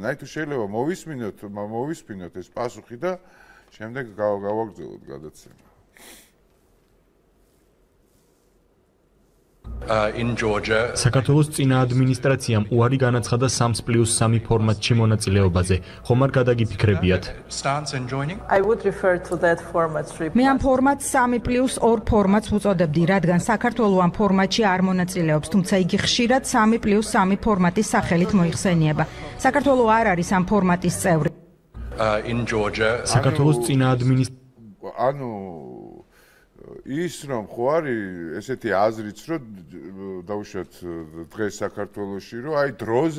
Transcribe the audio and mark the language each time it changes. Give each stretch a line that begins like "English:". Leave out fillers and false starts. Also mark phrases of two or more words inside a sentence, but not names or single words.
Georgian: აი თუ შეიძლება მოვისმინოთ ეს პასუხი და შემდეგ გავაგრძელოთ გადაცემა.
English: In Georgia,
Georgian: საქართველოს წინა ადმინისტრაციამ უარი განაცხადა 3+3 ფორმატში მონაწილეობაზე. ხომ არ გადაგიფიქრებიათ?
English: I would refer to that format 3+.
Georgian: მე ამ ფორმატ 3+2 ფორმატს ვუწოდებდი, რადგან საქართველოს ამ ფორმატში არ მონაწილეობს, თუმცა იგი ხშირად 3+3 ფორმატის სახელით მოიხსენიება. საქართველოს არ არის ამ ფორმატის წევრი.
English: In Georgia,
Georgian: საქართველოს წინა ადმინისტრაცია ანუ ის რომ ხო არის ესეთი აზრიც რომ დაუშვათ დღეს საქართველოში რომ აი დროზე